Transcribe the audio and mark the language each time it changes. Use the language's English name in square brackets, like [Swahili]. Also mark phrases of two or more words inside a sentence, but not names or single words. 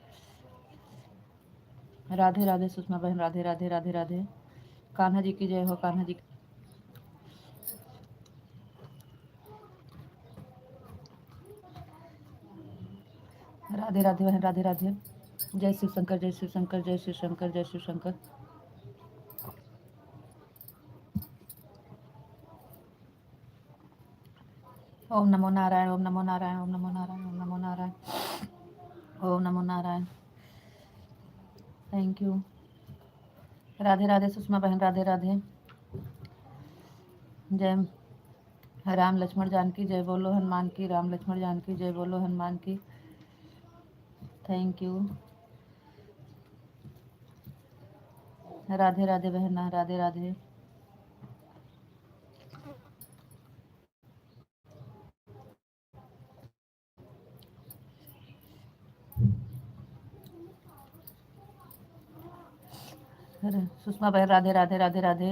[Hindi] राधे राधे सुषमा बहन, राधे राधे, राधे राधे। कान्हा जी की जय हो, कान्हा जी। राधे राधे बहन, राधे राधे। जय शिव शंकर, जय शिव शंकर, जय शिव शंकर, जय शिव शंकर। ओम नमो नारायण, ओम नमो नारायण, ओम नमो नारायण, ओम नमो नारायण, ओम नमो नारायण। [English] Thank you. [Hindi] राधे राधे सुषमा बहन, राधे राधे। जय राम लक्ष्मण जानकी जय बोलो हनुमान की, राम लक्ष्मण जानकी जय बोलो हनुमान की। [English] Thank you. [Hindi] राधे राधे बहना, राधे राधे। सुषमा बहन, राधे राधे, राधे राधे।